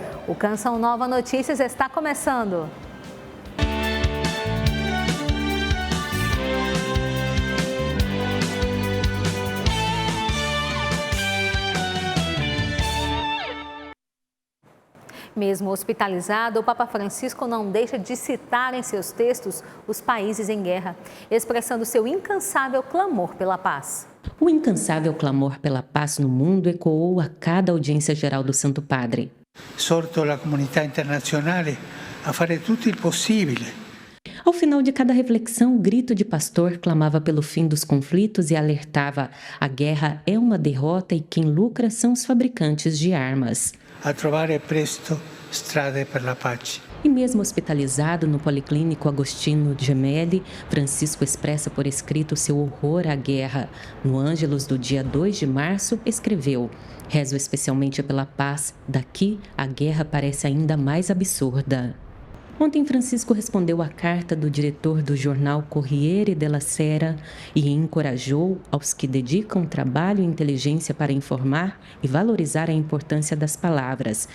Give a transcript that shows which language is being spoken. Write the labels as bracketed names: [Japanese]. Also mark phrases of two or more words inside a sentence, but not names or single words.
[Portuguese] O Canção Nova Notícias está começando. Mesmo hospitalizado, o Papa Francisco não deixa de citar em seus textos os países em guerra, expressando seu incansável clamor pela paz. O incansável clamor pela paz no mundo ecoou a cada audiência geral do Santo Padre. [Italian] Exorto la comunità internazionale a fare tutto il possibile. [Portuguese] Ao final de cada reflexão, o grito de pastor clamava pelo fim dos conflitos e alertava: a guerra é uma derrota e quem lucra são os fabricantes de armas. [Italian] A trovare presto strade per la pace. [Portuguese] E mesmo hospitalizado no Policlínico Agostino Gemelli, Francisco expressa por escrito seu horror à guerra. No Ângelus do dia 2 de março, escreveu: rezo especialmente pela paz, daqui a guerra parece ainda mais absurda. Ontem, Francisco respondeu à carta do diretor do jornal Corriere della Sera e encorajou aos que dedicam trabalho e inteligência para informar e valorizar a importância das palavras.